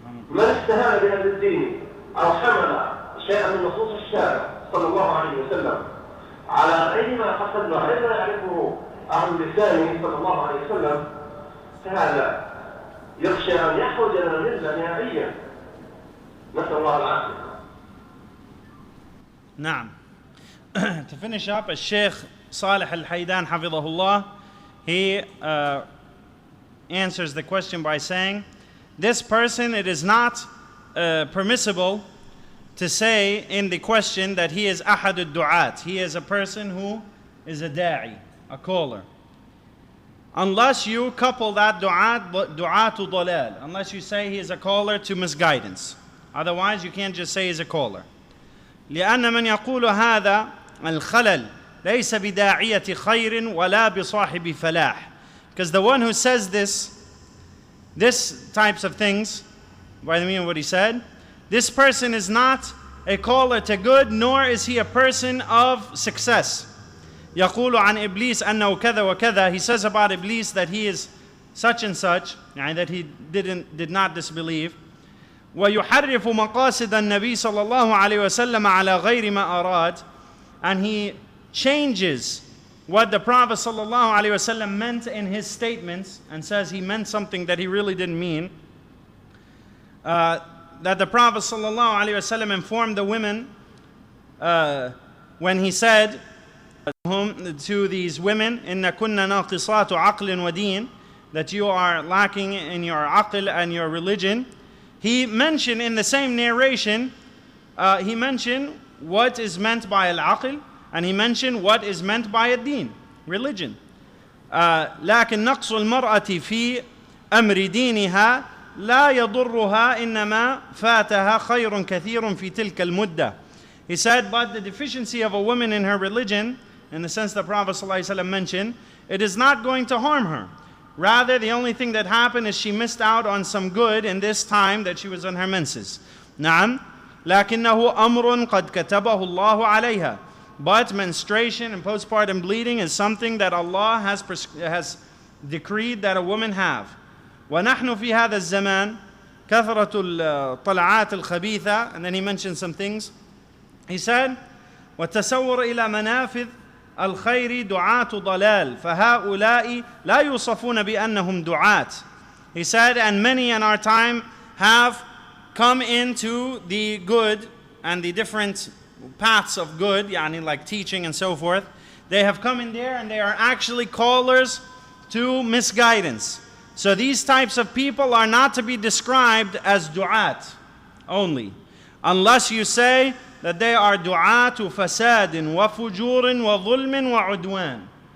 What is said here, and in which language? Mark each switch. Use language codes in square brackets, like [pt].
[ar] من استهان بهذا الدين أو حمل شيئا من نصوص الشارع صلى الله عليه وسلم على غير ما قصد وغير ما يعرفه أهل لسانه صلى الله عليه وسلم، فهذا يخشى أن يخرج من الملة نهائيا، نسأل الله العافية. نعم. [en] To finish up, Shaykh Salih al-Luhaydan hafidhahullah, he answers the question by saying, this person, it is not permissible to say in the question that he is [ar] ahad al-du'at. [en] He is a person who is a da'i, a caller. Unless you couple that [ar] du'atu dalal, [en] unless you say he is a caller to misguidance. Otherwise, you can't just say he's a caller. [ar] لأن من يقول هذا الخلل ليس بداعية خير ولا بصاحب فلاح. [en] Because the one who says this types of things, by the meaning of what he said, this person is not a caller to good, nor is he a person of success. [ar] يقول عن إبليس أنه كذا وكذا. [en] He says about Iblis that he is such and such, that he did not disbelieve. [ar] ويحرف مقاصد النبي صلى الله عليه وسلم على غير ما أراد. [en] And he changes what the Prophet صلى الله عليه وسلم meant in his statements and says he meant something that he really didn't mean. That the Prophet صلى الله عليه وسلم informed the women when he said to these women, [ar] إِنَّ كُنَّ نَاقِصَاتُ عَقْلٍ وَدِينٍ, [en] that you are lacking in your aql and your religion. He mentioned in the same narration, he mentioned what is meant by al-aql, and he mentioned what is meant by ad-din, religion. [ar] لكن نقص المرأة في أمر دينها لا يضرها إنما فاتها خير كثير في تلك المدة. [en] He said, but the deficiency of a woman in her religion, in the sense the Prophet ﷺ mentioned, it is not going to harm her. Rather, the only thing that happened is she missed out on some good in this time that she was on her menses. [ar] نعم لكنه أمر قد كتبه الله عليها. [en] But menstruation and postpartum bleeding is something that Allah has decreed that a woman have. [ar] ونحن في هذا الزمان كثرة الطلعات الخبيثة. [en] And then he mentioned some things. He said, [ar] وَالتَّسَوُّرُ إِلَى مَنَافِذ الْخَيْرِ دُعَاةُ ضَلَالٍ فَهَؤُلَاءِ لَا يُوصَفُونَ بِأَنَّهُمْ دُعَاةٌ. [en] He said, and many in our time have come into the good and the different paths of good, like teaching and so forth. They have come in there and they are actually callers to misguidance. So these types of people are not to be described as du'at only, unless you say that they are [ar] du'atu fasadin wa fujurin wa dhulmin wa udwan.